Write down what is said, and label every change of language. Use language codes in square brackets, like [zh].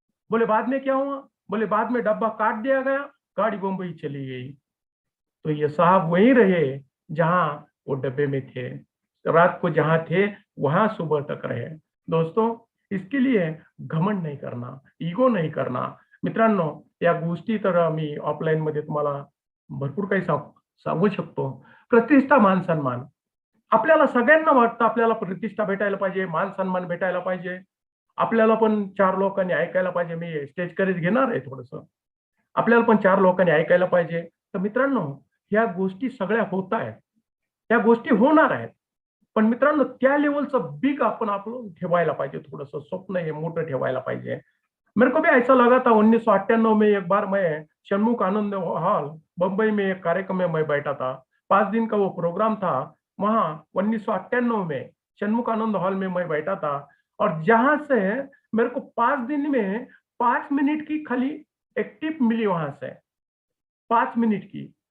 [hi] बोले बाद में क्या हुआ, बोले बाद में डब्बा काट दिया गया, गाड़ी बम्बई चली गई. तो ये साहब वहीं रहे जहां वो डब्बे में थे. रात को जहां थे वहां सुबह तक रहे. दोस्तों इसके लिए घमंड [mr] नाही [hi] करना, इगो नाही करना. [mr] मित्रांनो या गोष्टी तर मी ऑफलाईन मध्ये तुम्हाला भरपूर काही सांगू शकतो. प्रतिष्ठा, मान सन्मान. आपल्याला सगळ्यांना वाटतं आपल्याला प्रतिष्ठा भेटायला पाहिजे, मान सन्मान भेटायला पाहिजे. आपल्याला पण 4 लोकांनी ऐकायला पाहिजे. मी स्टेज करेज घेणार आहे थोडंसं. आपल्याला पण 4 लोकांनी ऐकायला पाहिजे. तर मित्रांनो, ह्या गोष्टी सगळ्या होत आहेत. त्या गोष्टी होणार आहेत. पण मित्रांनो, त्या लेव्हलचं बिग आपण आपलं ठेवायला पाहिजे. थोडंसं स्वप्न हे मोठं ठेवायला पाहिजे. [hi] मेरे को भी ऐसा लगा था 1998 में एक बार मैं षणमुख आनंद हॉल बम्बई में एक कार्यक्रम में मैं बैठा था। 5 दिन का वो प्रोग्राम था। वहाँ 1998 में षणमुख आनंद हॉल में मैं बैठा था और जहाँ से मेरे को 5 दिन में 5 मिनट की खाली एक टिप मिली वहां से, 5 मिनट की।